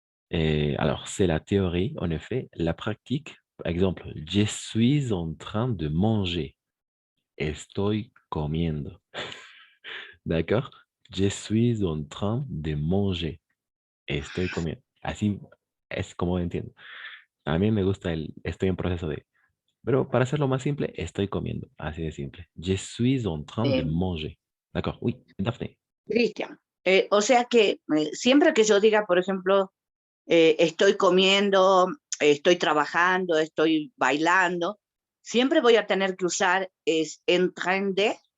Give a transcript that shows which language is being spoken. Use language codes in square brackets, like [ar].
[fr] Et alors, c'est la théorie, en effet. La pratique, par exemple, je suis en train de manger. [es] Estoy comiendo. [fr] D'accord? Je suis en train de manger. [es] Estoy comiendo. Así es como entiendo. A mí me gusta estoy en proceso de. Pero para hacerlo más simple, estoy comiendo. Así de simple. [fr] Je suis en train de manger. D'accord? Oui, Daphne. [es] Cristian, o sea que siempre que yo diga, por ejemplo, estoy comiendo, estoy trabajando, estoy bailando, siempre voy a tener que usar [fr] en train de.